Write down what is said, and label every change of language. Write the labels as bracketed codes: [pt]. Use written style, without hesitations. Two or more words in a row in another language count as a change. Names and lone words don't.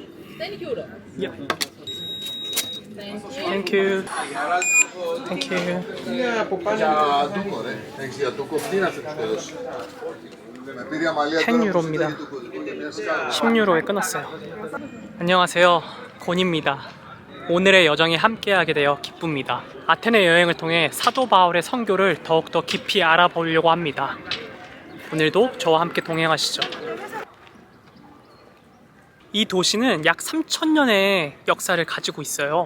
[en] 10 euro. Yeah. Thank you. Thank you. [el] Για τούκο ρε, έχεις για τούκο, τι να σε δώσει. Με πήρε αμαλία τώρα [ko] 10유로입니다. [el] που ζητάει μια σκάλα. [ko] 10유로에 끊었어요. 안녕하세요. 곤입니다. 오늘의 여정에 함께하게 되어 기쁩니다. 아테네 여행을 통해 사도 바울의 선교를 더욱더 깊이 알아보려고 합니다. 오늘도 저와 함께 동행하시죠. 이 도시는 약 3000년의 역사를 가지고 있어요.